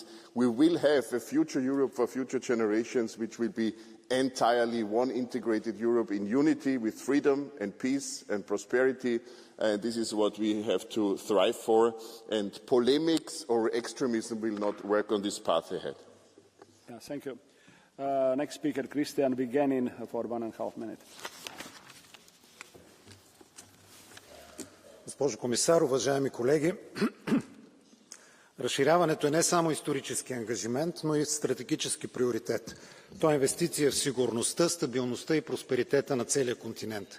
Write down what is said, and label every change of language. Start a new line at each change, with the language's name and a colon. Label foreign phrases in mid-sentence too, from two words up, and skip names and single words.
English: We will have a future Europe for future generations which will be entirely one integrated Europe in unity with freedom and peace and prosperity. And this is what we have to thrive for. And polemics or extremism will not work on this path ahead. Yeah, thank you. Next speaker, Christian Vigenin, for 1.5 minutes.
Bulgarian: Госпожо комисар, уважаеми колеги, разширяването е не само исторически ангажимент, но и стратегически приоритет. То е инвестиция в сигурността, стабилността и просперитета на целия континент.